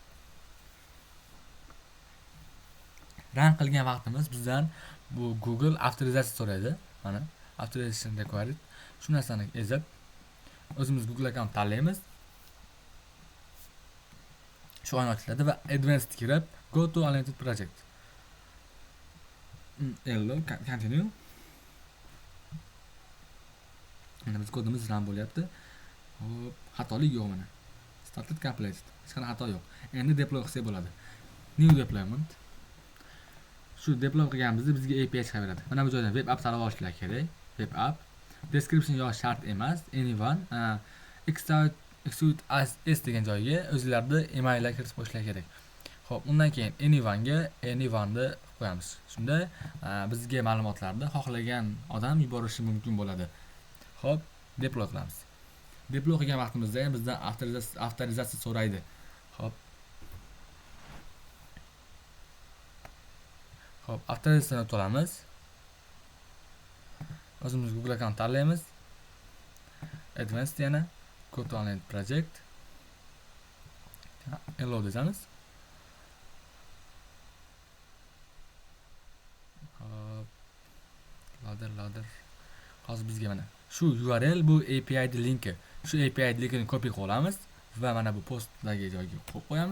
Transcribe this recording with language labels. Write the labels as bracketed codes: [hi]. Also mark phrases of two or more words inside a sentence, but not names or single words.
[uz] Run qilgan vaqtimiz bizdan bu Google avtorizatsiya so'raydi. Mana [en] authorization required. [uz] Shu narsani ezib o'zimiz Google account tanlaymiz. Shu oyna ochiladi va advanced kirib [en] go to unlimited project. Hello, continue. [uz] Endi biz kodimiz run bo'lyapti. Hop, xatolik yo'q mana. [en] Started completed. [uz] Hech qanday xato yo'q. Endi deploy qilsak bo'ladi. [en] New deployment. [uz] Shu deploy qilganimizda bizga API chiqaveradi. Mana bu joydan [en] web app [uz] tanlab olishlar kerak. [en] Web app. [uz] Description yozish shart emas. [en] Anyone execute as [uz] degan joyga o'zingizlarni emaillar kiritib qo'yishlar kerak. Xo'p, undan keyin anyone ni qo'yamiz. Shunda bizga ma'lumotlarni xohlagan odam yuborishi mumkin bo'ladi. Xo'p, deploy qilamiz. Deploy qilgan vaqtimizda ham bizdan avtorizatsiya so'raydi. Xo'p. Xo'p, avtorizatsiyani to'lamiz. O'zimiz Google account tanlaymiz. Advanced yana [en] go to online project. [uz] Hello deymiz. Hop. Loader. Hozir bizga mana shu URL bu API linki. Shu API linkini copy qilib olamiz va mana bu postdagi joyga qo'yib qo'yamiz.